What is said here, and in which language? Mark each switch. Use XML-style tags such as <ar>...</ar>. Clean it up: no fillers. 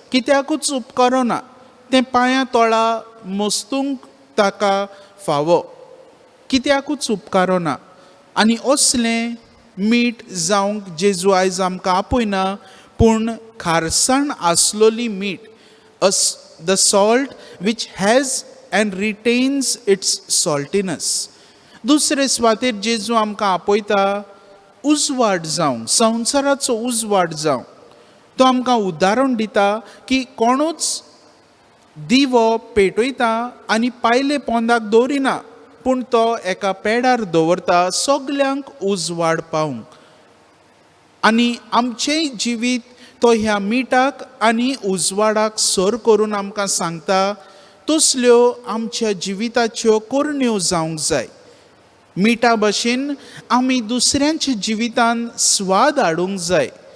<gom>कित्याकूच उपकारो ना. तें पांयां तोळा मस्तूंक ताका फावो. कित्याकूच उपकारो ना. आनी असलें मीठ जावंक जेजू आयज आमकां आपयना, पूण खारसाण आसलोली मीठ.</gom> <en>The salt which has and retains its saltiness.</en> <gom>दुसरे सुवातेर जेजू आमकां आपयता उजवाड जावंक, संवसाराचो उजवाड जावंक. तो आमकां उदाहरण दिता की कोणूच दिवो पेटयता आनी पायले पोंदाक दवरिना, पूण तो एका पेडार दवरता सगल्यांक उजवाड पावंक. आनी आमचेंय जिवीत तो ह्या मिठाक आनी उजवाडाक सर करून आमकां सांगता तसल्यो आमच्या जिविताच्यो करण्यो जावंक जाय. मिठा भाशेन आमी दुसऱ्यांच्या जिवितान स्वाद हाडूंक जाय.</gom>